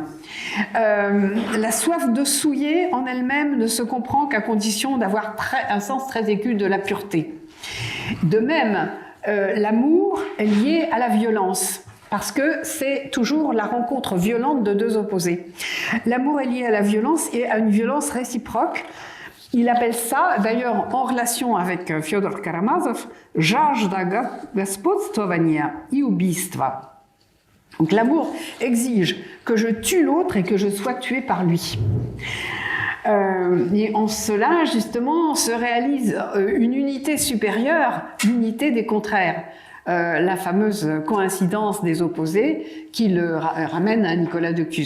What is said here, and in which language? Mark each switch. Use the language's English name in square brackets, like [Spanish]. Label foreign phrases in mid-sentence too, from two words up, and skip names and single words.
[French] La soif de souiller en elle-même ne se comprend qu'à condition d'avoir un sens très aigu de la pureté. De même, l'amour est lié à la violence. Parce que c'est toujours la rencontre violente de deux opposés. L'amour est lié à la violence et à une violence réciproque. Il appelle ça, d'ailleurs en relation avec Fyodor Karamazov, [Russian] жажда господствования и убийства. [French] Donc l'amour exige que je tue l'autre et que je sois tué par lui. Et en cela, justement, se réalise une unité supérieure, l'unité des contraires. La fameuse coïncidence des opposés qui le ramène à Nicolas de Cuse.